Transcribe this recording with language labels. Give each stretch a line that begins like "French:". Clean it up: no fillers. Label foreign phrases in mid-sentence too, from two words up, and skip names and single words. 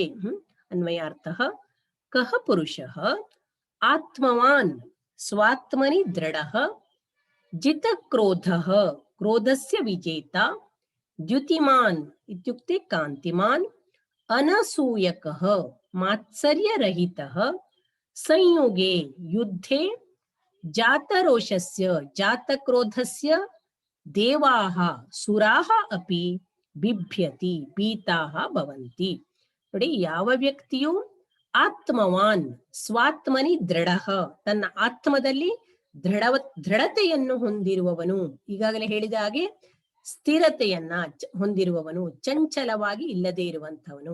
Sanskrit: ಅನ್ವಯಾರ್ಥಃ ಕಃ ಪುರುಷಃ ಆತ್ಮವಾನ್ ಸ್ವಾತ್ಮನಿ ದೃಢಃ, ಜಿತಕ್ರೋಧಃ ಕ್ರೋಧಸ್ಯ ವಿಜೇತಾ, ದ್ಯುತಿಮಾನ್ ಇತ್ಯುಕ್ತೆ ಕಾಂತಿಮಾನ್, ಅನಸೂಯಕಃ ಮಾತ್ಸರ್ಯರಹಿತಃ, ಸಂಯುಗೆ ಯುದ್ಧೇ ಜಾತರೋಷಸ್ಯ ಜಾತಕ್ರೋಧಸ್ಯ ದೇವಾಃ ಸುರಾಃ ಅಪಿ ಬಿಭ್ಯತಿ ಭೀತಾಃ ಭವಂತಿ.
Kannada: ನೋಡಿ, ಯಾವ ವ್ಯಕ್ತಿಯು
Sanskrit: ಆತ್ಮವಾನ್ ಸ್ವಾತ್ಮನಿ ದೃಢಃ,
Kannada: ತನ್ನ ಆತ್ಮದಲ್ಲಿ ದೃಢತೆಯನ್ನು ಹೊಂದಿರುವವನು, ಈಗಾಗಲೇ ಹೇಳಿದ ಹಾಗೆ ಸ್ಥಿರತೆಯನ್ನ ಹೊಂದಿರುವವನು, ಚಂಚಲವಾಗಿ ಇಲ್ಲದೆ ಇರುವಂತವನು.